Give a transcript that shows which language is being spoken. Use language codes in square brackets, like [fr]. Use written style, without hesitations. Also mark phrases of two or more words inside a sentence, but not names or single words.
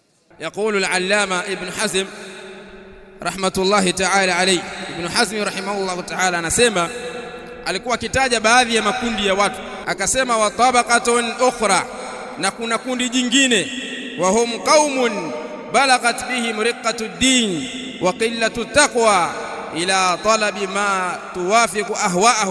[ar] يقول العلامة ابن حزم رحمة الله تعالى عليه. Ibn Hazm رحمه الله تعالى [sw] anasema, alikuwa kitaja baadhi ya makundi ya watu, akasema [ar] وطبقة أخرى, [sw] na kuna kundi jingine, [ar] وهم قوم بلغت بهم رقة الدين وقلة التقوى إلى طلب ما توافق أهواءهم.